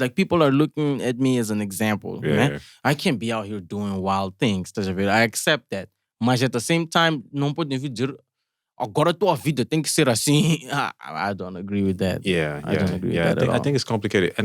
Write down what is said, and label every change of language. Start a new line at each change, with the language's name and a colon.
English: Like, people are looking at me as an example.
Portuguese: Né?
English: I can't be out here doing wild things.
Portuguese: Estás a ver?
English: I accept that.
Portuguese: Mas
English: at the same time,
Portuguese: não podem vir dizer agora a tua vida tem que ser assim.
English: I don't agree with that. I don't agree with that at all. I think it's complicated.